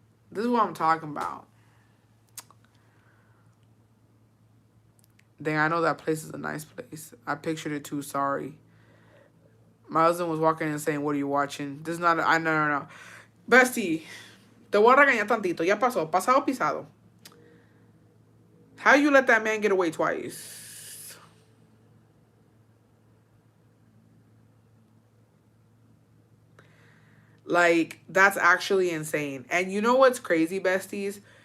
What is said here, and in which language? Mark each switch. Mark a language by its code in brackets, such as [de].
[en] This is what I'm talking about. Dang, I know that place is a nice place. I pictured it too, sorry. My husband was walking in saying, what are you watching? This is not, no. [es] Bestie, te voy a regañar tantito. Ya pasó. Pasado pisado. [en] How you let that man get away twice? Like, that's actually insane. And you know what's crazy, besties?